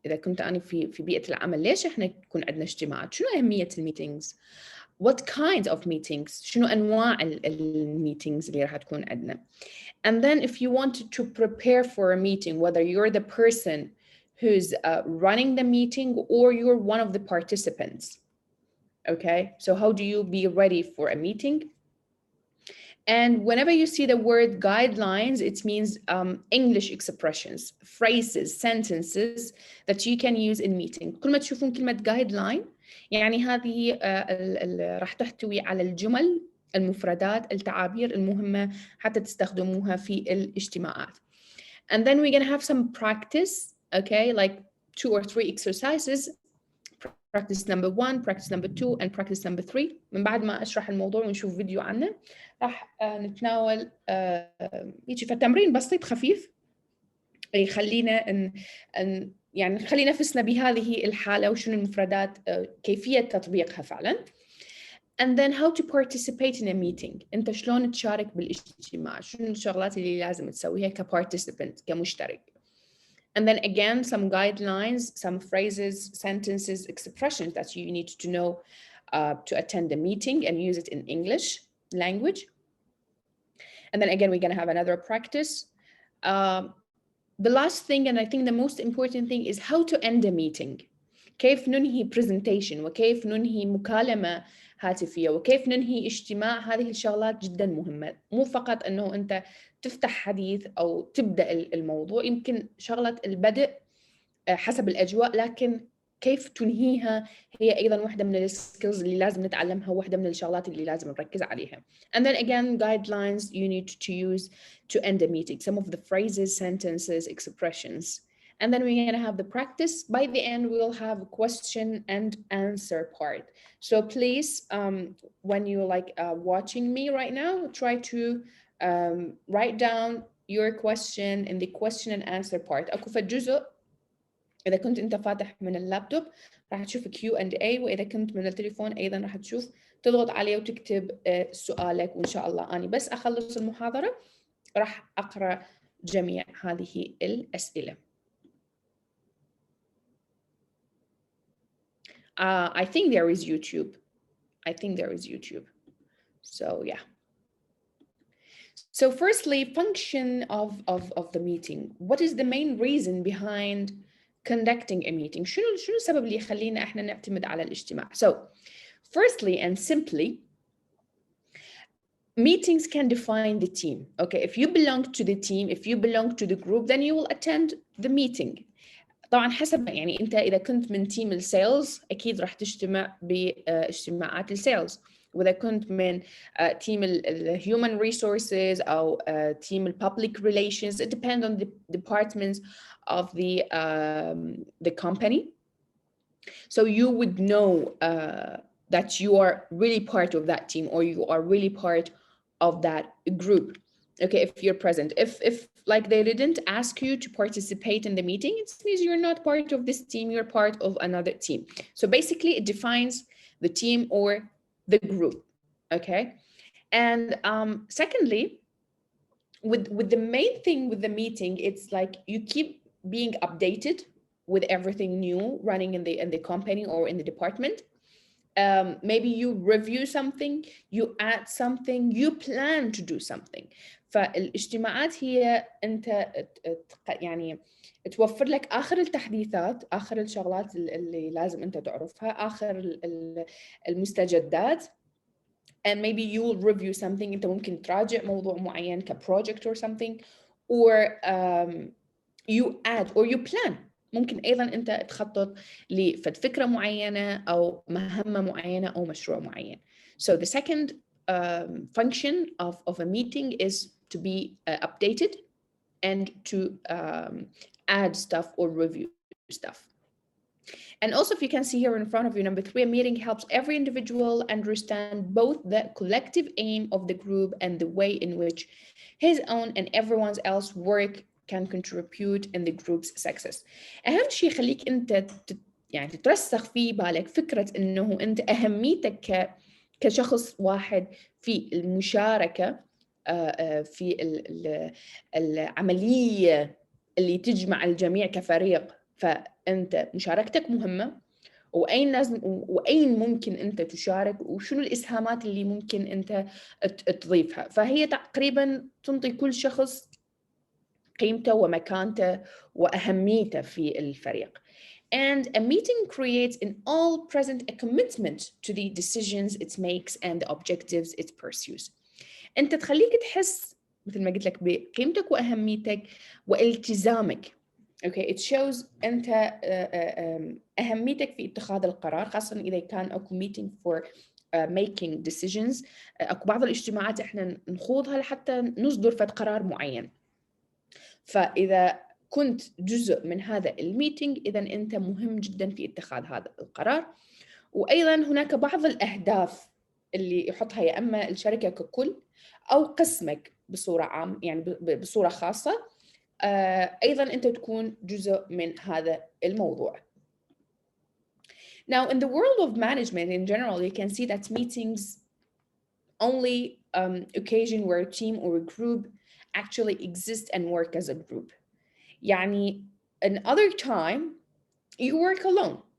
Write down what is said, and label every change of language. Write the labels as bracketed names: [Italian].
[Arabic] إذا كنت أنا في بيئة العمل ليش إحنا يكون عندنا اجتماعات؟ شنو أهمية الميتينجز؟ [English] What kind of meetings؟ [Arabic] شنو أنواع الميتينجز اللي راح تكون عندنا؟ [English] And then if you wanted to prepare for a meeting, whether you're the person who's running the meeting or you're one of the participants, okay? So how do you be ready for a meeting? And whenever you see the word guidelines, it means English expressions, phrases, sentences that you can use in meeting. [Arabic] كل ما تشوفون كلمة guideline يعني هذه راح تحتوي على الجمل، المفردات، التعابير المهمة حتى تستخدموها في الاجتماعات. [English] And then we're gonna have some practice, okay, like 2 or 3 exercises. Practice number 1, practice number 2, and practice number 3. [Arabic] من بعد ما أشرح الموضوع ونشوف فيديو عنه راح نتناول يجي تمرين بسيط خفيف يخلينا يعني نخلي نفسنا بهذه الحالة وشنو المفردات كيفية تطبيقها فعلا. [English] And then how to participate in a meeting. [Arabic] أنت شلون تشارك بالاجتماع؟ شنو الشغلات اللي لازم تسويها كparticipant كمشترك. [English] And then again, some guidelines, some phrases, sentences, expressions that you need to know to attend the meeting and use it in English language. And then again, we're going to have another practice. The last thing, and I think the most important thing, is how to end a meeting. [Arabic] كيف ننهي presentation وكيف ننهي مكالمة هاتفية وكيف ننهي اجتماع. هذه الشغلات جدا مهمة، مو فقط أنه أنت تفتح حديث أو تبدأ الموضوع. يمكن شغلة البدء حسب الأجواء، لكن كيف تنهيها هي أيضا واحدة من السكيلز اللي لازم نتعلمها، واحدة من الشغلات اللي لازم نركز عليها. [English] And then again, guidelines you need to use to end a meeting. Some of the phrases, sentences, expressions. And then we're going to have the practice. By the end, we'll have a question and answer part. So please, when you're like watching me right now, try to write down your question in the question and answer part. [Arabic] أكو في الجزء إذا كنت أنت فاتح من اللابتوب راح تشوف Q&A، وإذا كنت من التليفون أيضا راح تشوف تضغط عليه وتكتب سؤالك، وإن شاء الله أنا بس أخلص المحاضرة راح أقرأ جميع هذه الأسئلة. [English] I think there is YouTube. I think there is YouTube. So yeah. So firstly, function of the meeting. What is the main reason behind conducting a meeting? [Arabic] شنو السبب اللي يخلينا احنا نعتمد على الاجتماع? [English] So firstly and simply, meetings can define the team. Okay, if you belong to the team, if you belong to the group, then you will attend the meeting. [Arabic] طبعا حسب يعني انت اذا كنت من تيم السيلز اكيد راح تجتمع باجتماعات السيلز، واذا كنت من تيم الهيومن ريسورسز او تيم الببليك ريليشنز. [English] It depends on the departments of the company. So you would know that you are really part of that team, or you are really part of that group. Okay, if you're present. If like they didn't ask you to participate in the meeting, it means you're not part of this team, you're part of another team. So basically it defines the team or the group. Okay, and secondly, with the main thing with the meeting, it's like you keep being updated with everything new running in the company or in the department. Maybe you review something, you add something, you plan to do something. [Arabic] فالاجتماعات هي انت يعني توفر لك اخر التحديثات، اخر الشغلات اللي لازم انت تعرفها، اخر المستجدات. [English] And maybe you will review something. [Arabic] انت ممكن تراجع موضوع معين [English] كproject or something, or you add or you plan. [Arabic] ممكن أيضاً أنت تخطط لفكرة معينة أو مهمة معينة أو مشروع معين. [English] So the second function of a meeting is to be updated and to add stuff or review stuff. And also, if you can see here in front of you, number 3, a meeting helps every individual understand both the collective aim of the group and the way in which his own and everyone else's work can contribute in the group's success. [Arabic] أهم شيء خليك أنت يعني تترسخ في بالك فكرة إنه أنت أهميتك كشخص واحد في المشاركة في العملية اللي تجمع الجميع كفريق. فأنت مشاركتك مهمة، وأين ممكن أنت تشارك، وشنو الإسهامات اللي ممكن أنت تضيفها. فهي تقريبا تنطي كل شخص قيمته ومكانته وأهميته في الفريق. [English] And a meeting creates in all present a commitment to the decisions it makes and the objectives it pursues. [Arabic] أنت تخليك تحس مثل ما قلت لك بقيمتك وأهميتك والتزامك. [English] Okay, it shows [Arabic] أنت أهميتك في اتخاذ القرار، خاصة إذا كان أكو [English] meeting for making decisions. [Arabic] أكو بعض الاجتماعات إحنا نخوضها لحتى نصدر فد قرار معين. فإذا كنت جزء من هذا الميتينج إذا أنت مهم جدا في اتخاذ هذا القرار. وأيضا هناك بعض الأهداف اللي يحطها يا أما الشركة ككل أو قسمك بصورة عام، يعني بصورة خاصة. أيضا أنت تكون جزء من هذا الموضوع. [English] Now, in the world of management in general, you can see that meetings only occasion where a team or a group actually exist and work as a group. يعني another time you work alone.